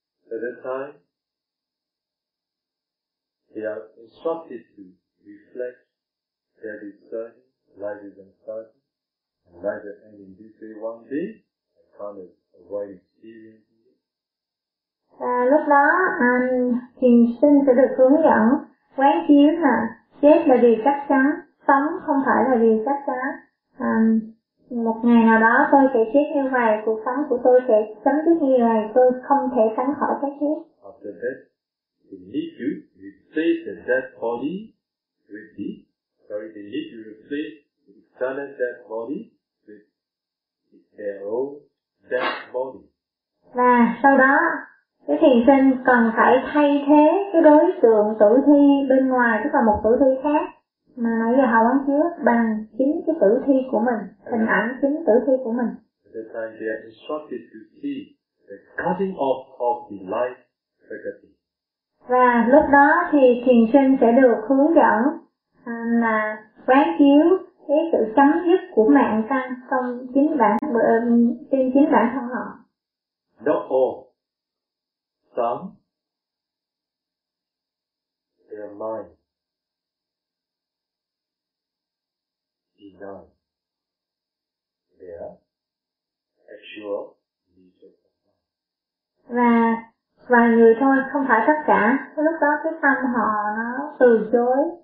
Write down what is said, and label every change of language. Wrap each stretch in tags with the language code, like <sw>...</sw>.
<en>At that time, they are instructed to reflect their discerning, life is uncertain, and life will end in this way one day, and can't avoid experiencing it.</en> <vi>Lúc đó, thiền sinh sẽ được hướng dẫn quán chiếu là chết là điều chắc chắn, sống không phải là điều chắc chắn. Một ngày nào đó tôi sẽ chết như vậy, cuộc sống của tôi sẽ chấm dứt như vậy, tôi không thể tránh khỏi cái chết.</vi> <en>After that, they need to replace the dead body with the they need to replace the eternal dead body with their own dead body.</en> <vi>Và sau đó cái thiền sinh cần phải thay thế cái đối tượng tử thi bên ngoài, tức là một tử thi khác mà nãy giờ họ quán chiếu, bằng chính cái tử thi của mình, hình ảnh chính tử thi của mình.</vi> <en>At that time they are instructed to see the cutting off of the life faculty.</en> <vi>Và lúc đó thì thiền sinh sẽ được hướng dẫn là quán chiếu cái sự chấm dứt của mạng căn trong chính bản trên chính bản thân họ.</vi> <en>Not all. Some, their mind denies their actual nature of mind.</en> <vi>Và vài người thôi, không phải tất cả. Lúc đó cái tâm họ nó từ chối.</vi>